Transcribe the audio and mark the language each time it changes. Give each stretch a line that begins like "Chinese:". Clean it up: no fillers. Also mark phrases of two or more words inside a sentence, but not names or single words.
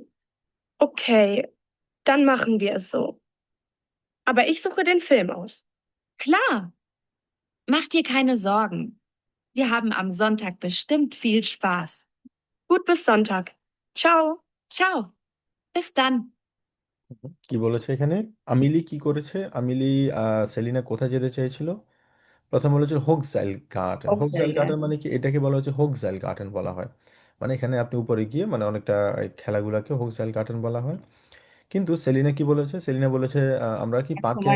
German: Okay, dann machen wir es so. Aber ich suche den Film aus. Klar. Mach dir keine Sorgen. Wir haben am Sonntag bestimmt viel Spaß. Gut, bis Sonntag. Ciao. Ciao. Bis dann.
Bangla: কি বলেছে এখানে? আমিলি কি করেছে? আমিলি সেলিনা কোথায় যেতে চেয়েছিল? প্রথম বলেছে হোগজাইল গার্ডেন। ওক হোগজাইল জায়গা। গার্ডেন মানে কি? এটাকে বলা হচ্ছে হোগজাইল গার্ডেন বলা হয়। মানে এখানে আপনি উপরে গিয়ে, মানে অনেকটা এই খেলাগুলোকে হোগজাইল গার্ডেন বলা হয়। কিন্তু সেলিনা কি বলেছে? সেলিনা বলেছে আমরা কি পার্কে